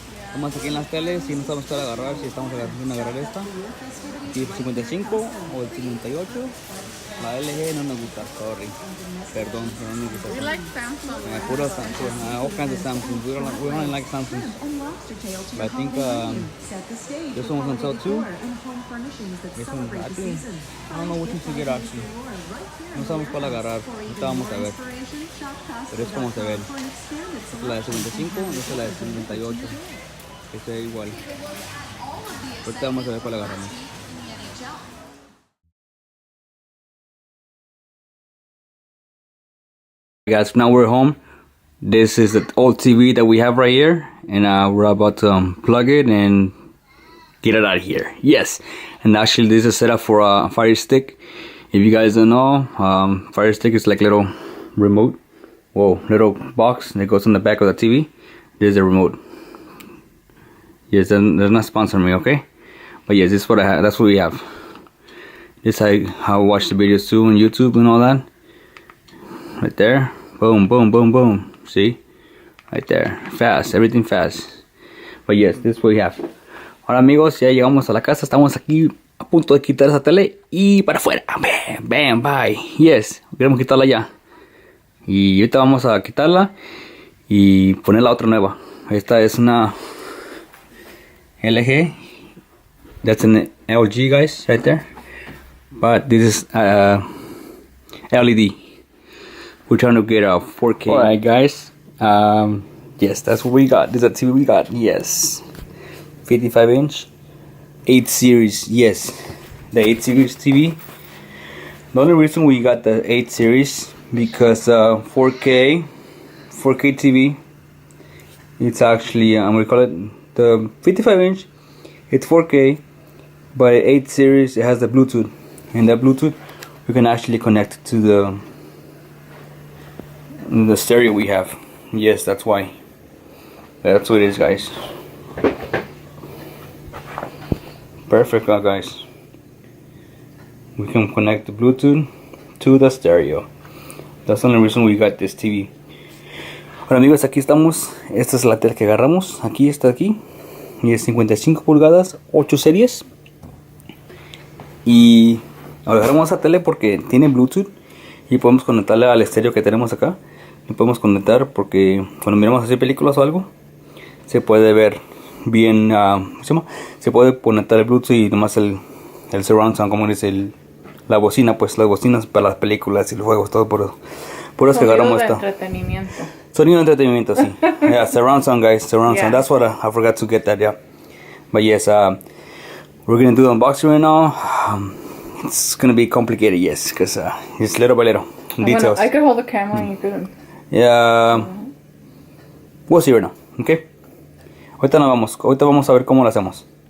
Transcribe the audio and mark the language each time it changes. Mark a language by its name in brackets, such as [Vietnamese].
[Spanish] Estamos aquí en las teles y no sabemos cuál agarrar, si estamos agarrar esta, si 55 o el 58. La LG no nos gusta, sorry. Perdón, pero no nos gusta. [English] We like Samsung. Puro Samsung, all kinds of Samsung. We don't like Samsung. But I think this one was on sale too. This one, I don't know which one to get actually. [Spanish] No sabemos cuál agarrar. Ahorita vamos a ver. Pero es como se ve. Esta es la de 55 y esta es la de 58. Que se ve igual. Ahorita vamos a ver cuál agarramos. [English] Guys, now we're home. This is the old TV that we have right here, and we're about to plug it and get it out of here. Yes, and actually this is set up for a Fire Stick. If you guys don't know, Fire Stick is like little remote, little box that goes on the back of the TV. There's a remote. Yes, they're not sponsoring me, okay? But yes, this is what I have. That's what we have. This is how I watch the videos too on YouTube and all that. Right there. Boom, boom, boom, boom. See? Right there. Fast. Everything fast. But yes, this is what we have. [Spanish] Ahora amigos, ya llegamos a la casa. Estamos aquí a punto de quitar esa tele. Y para afuera. Bam, bam, bye. Yes. Queremos quitarla ya. Y ahorita vamos a quitarla y poner la otra nueva. Esta es una LG. [English] That's an LG, guys, right there. But this is LED. We're trying to get a 4K. Alright guys, yes, that's what we got. This is a TV we got, yes. 55 inch, 8 series, yes. The 8 series TV. The only reason we got the 8 series, because 4K TV, it's actually, we call it the 55 inch, it's 4K, but 8 series, it has the Bluetooth. And that Bluetooth, we can actually connect to the stereo we have. Yes, that's why. That's what it is, guys. Perfect, guys. We can connect the Bluetooth to the stereo. That's the only reason we got this TV. [Spanish] Bueno amigos, aquí estamos. Esta es la tele que agarramos. Aquí está aquí. Y es 55 pulgadas, 8 series. Y agarramos esa tele porque tiene Bluetooth. Y podemos conectarle al estéreo que tenemos acá. Y podemos conectar porque cuando miramos así películas o algo, se puede ver bien. Se puede conectar el Bluetooth y nomás el surround sound, como dice la bocina, pues las bocinas para las películas y los juegos, todo por eso que agarramos esta. Entretenimiento. Sonido de entretenimiento, sí. [English] Yeah, surround sound, guys. Surround sound. That's what I forgot to get that, yeah. But yes, we're going to do the unboxing right now. It's going to be complicated, yes, because it's little by little. Details. I could hold the camera and you could. Yeah. We'll see right now, okay? [Spanish] Ahorita vamos a ver cómo lo hacemos.